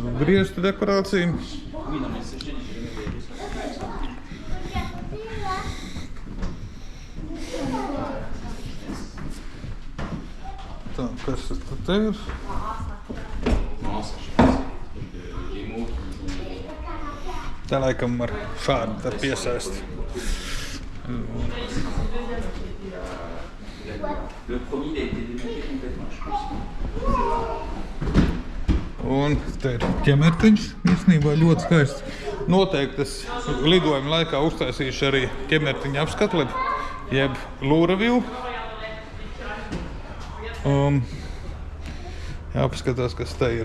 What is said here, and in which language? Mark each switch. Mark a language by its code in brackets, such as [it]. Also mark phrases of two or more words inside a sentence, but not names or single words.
[lv] Grieztu dekorācija. Tā, kas tas tad ir? Tā laikam ar šādu tad piesaist. [fr] Le premier a été démonté complètement, je pense. [lv] Un te ir ķemertiņš, īstenībā ļoti skaists. Noteikti es lidojuma laikā uztaisīšu arī ķemertiņa apskatlebi, jeb lūraviju. Jāpaskatās, kas te ir.